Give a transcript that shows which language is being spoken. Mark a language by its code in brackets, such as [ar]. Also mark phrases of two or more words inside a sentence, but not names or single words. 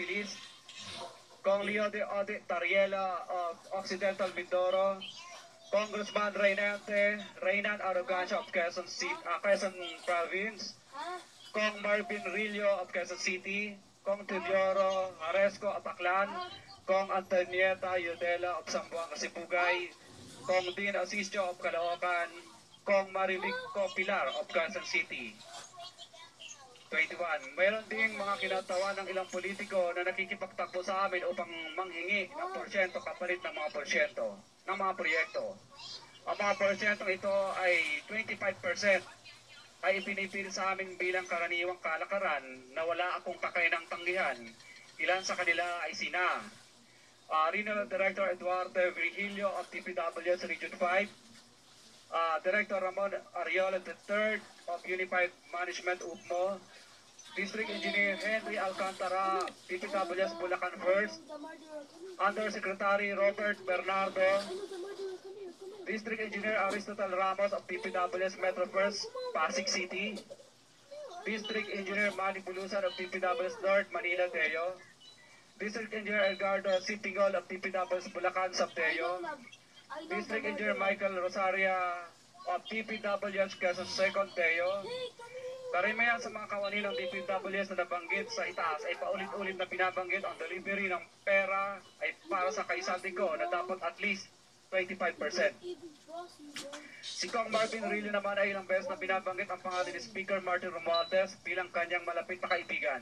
[en] List, Kong Leo de Ode Tariela of Occidental Mindoro, Congressman Reynan Arrogancia of Quezon Province, Kong Marvin Rillo of Quezon City, Kong Teodoro Haresco of Aklan, Kong Antonieta Yudela of Zamboanga Sibugay, Kong Dean Asisio of Caloocan, Kong Marilico Pilar of Quezon City. 21. [tl] Mayroon ding mga kinatawa ng ilang politiko na nakikipagtakbo sa amin upang manghingi ng porsyento kapalit ng mga porsyento ng mga proyekto. Ang mga porsyentong ito ay 25% ay ipinipilit sa amin bilang karaniwang kalakaran na wala akong kakainang tanggihan. Ilan sa kanila ay sina Regional Director Eduardo Virgilio of TPWS Region 5, Director Ramon Ariola III of Unified Management UPMO, District Engineer Henry Alcantara, TPWS Bulacan First, Undersecretary Robert Bernardo, District Engineer Aristotle Ramos of TPWS Metro First, Pasig City, District Engineer Manny Bulusan of TPWS North, Manila, Deo, District Engineer Edgardo Sipingol of TPWS Bulacan, Sabdeo, District Engineer Michael Rosaria of TPWS Quezon Second, Deo. Karamihan sa mga kawani ng DPWS na nabanggit sa itaas ay paulit-ulit na binabanggit ang delivery ng pera ay para sa kaisante ko na dapat [en] at least [tl] 25%. Si Kong Marvin Rillo naman ay ilang beses na binabanggit ang pangalan ni Speaker Martin Romualdez bilang kanyang malapit na kaibigan.